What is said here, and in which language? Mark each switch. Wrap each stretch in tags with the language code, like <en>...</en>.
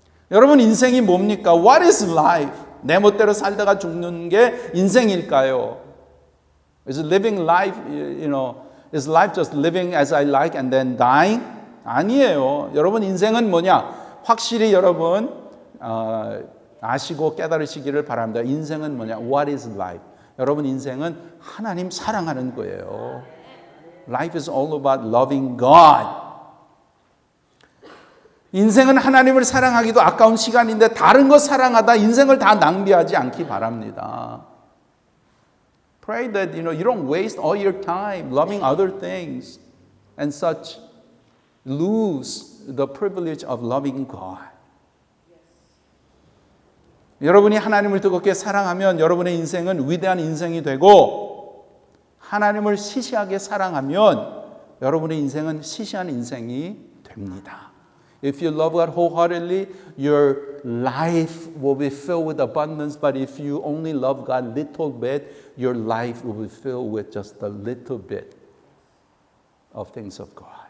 <ko>여러분, 인생이 뭡니까?</ko> <en>What is life?</en> <ko>내 멋대로 살다가 죽는 게 인생일까요?</ko> <en>Is living life, is life just living as I like and then dying?</en> <ko>아니에요. 여러분, 인생은 뭐냐? 확실히 여러분 아시고 깨달으시기를 바랍니다. 인생은 뭐냐?</ko> <en>What is life?</en> <ko>여러분, 인생은 하나님 사랑하는 거예요.</ko> <en>Life is all about loving God.</en> <ko>인생은 하나님을 사랑하기도 아까운 시간인데 다른 거 사랑하다 인생을 다 낭비하지 않기 바랍니다.</ko> <en>Pray that you don't waste all your time loving other things and such lose the privilege of loving God.</en> <ko>여러분이 하나님을 뜨겁게 사랑하면 여러분의 인생은 위대한 인생이 되고 하나님을 시시하게 사랑하면 여러분의 인생은 시시한 인생이 됩니다.</ko> <en>If you love God wholeheartedly, your life will be filled with abundance. But if you only love God little bit, your life will be filled with just a little bit of things of God.</en>